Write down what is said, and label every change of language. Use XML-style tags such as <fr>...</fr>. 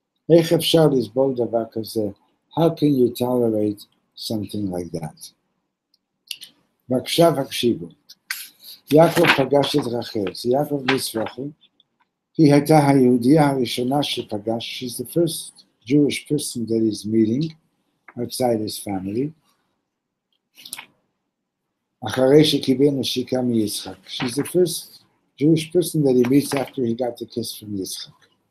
<he>איך אפשר לסבול דבר כזה?</he> <en>How can you tolerate something like that?</en> <he>ועכשיו הקשיבו. יעקב פגש את רחל. So יעקב ניסרחל. היא הייתה היהודייה הראשונה שפגש.</he> <en>She's the first Jewish person that he's meeting outside his family.</en> <he>אחרי שקיבל נשיקה מיצחק.</he> <en>She's the first Jewish person that he meets after he got the kiss from Yitzchak.</en>